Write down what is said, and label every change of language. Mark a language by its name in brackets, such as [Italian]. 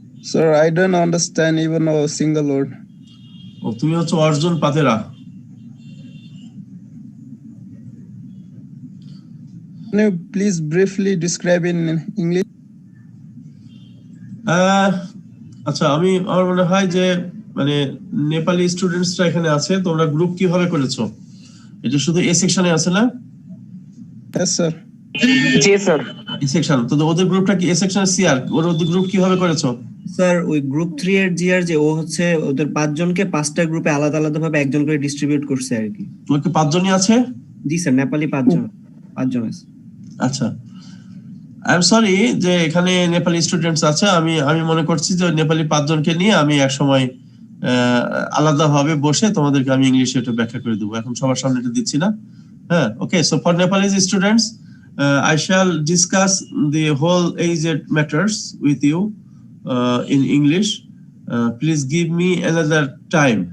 [English] Sir, I don't understand even a single word. [Bangla] ও তুমি হচ্ছে Arjun পাতেরা। [English] Can you please briefly describe in English? [Bangla] আচ্ছা, আমার মনে হয় যে মানে নেপালি স্টুডেন্টসরা এখানে আছে, তোমরা গ্রুপ কিভাবে করেছো? এটা শুধু এ সেকশনে আছে না? [English] Yes, sir. [Bangla] জি স্যার। এ সেকশন তো ওদের গ্রুপটা কি এ সেকশন সিআর, ওদের গ্রুপ কিভাবে করেছো? স্যার ওই গ্রুপ 3 এর জিআর যে ও হচ্ছে ওদের 5 জনকে 5টা গ্রুপে আলাদা আলাদা ভাবে একজন করে ডিস্ট্রিবিউট করছে আর কি। তোমার কি 5 জনই আছে? জি স্যার, নেপালি 5 জন আছে। আচ্ছা, [English] I am sorry [Bangla] যে এখানে নেপালি স্টুডেন্টস আছে। আমি মনে করছি যে নেপালি 5 জনকে নিয়ে আমি এক সময় আলাদাভাবে বসে তোমাদেরকে আমি ইংলিশে এটা ব্যাখ্যা করে দেবো। এখন সবার সামনে এটা দিচ্ছি না। হ্যাঁ, ওকে। [English] So for Nepalese students I shall discuss the whole aged matters with you in English. Please give me another time.